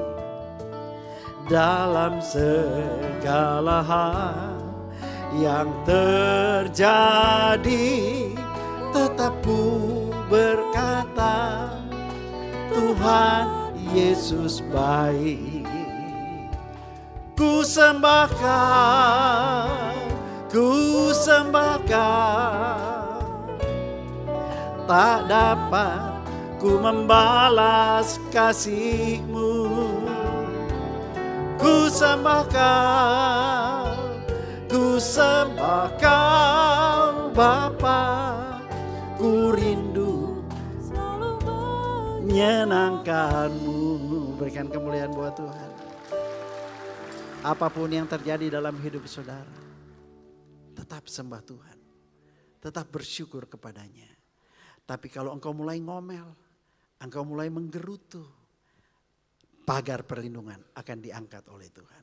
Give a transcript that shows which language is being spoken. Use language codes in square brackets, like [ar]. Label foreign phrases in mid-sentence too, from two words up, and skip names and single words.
[id] Dalam segala hal yang terjadi, tetap ku berkata, Tuhan Yesus baik. Ku sembahkan, tak dapat ku membalas kasih-Mu. Ku sembahkan Bapa, ku rindu menyenangkan-Mu. Berikan kemuliaan buat Tuhan. Apapun yang terjadi dalam hidup saudara, tetap sembah Tuhan. Tetap bersyukur kepadanya. Tapi kalau engkau mulai ngomel, engkau mulai menggerutu, pagar perlindungan akan diangkat oleh Tuhan.